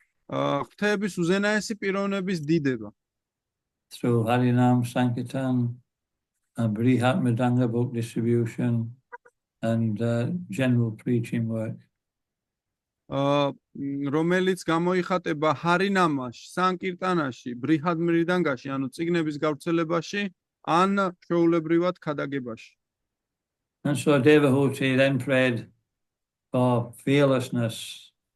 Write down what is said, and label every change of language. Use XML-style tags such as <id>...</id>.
<ka>ღვთაების უზენაესი პიროვნების დიდება.</ka> <en>Through Harinam Sankirtan, Brihat Mridanga book distribution, and general preaching work.</en> <ka>რომელიც გამოიხატება ჰარინამაში, სანკირტანაში, ბრიჰად მრიდანგაში, ანუ წიგნების გავრცელებაში, ან ჩვეულებრივად ქადაგებაში.</ka> <en>And so Devahuti then prayed for fearlessness.</en>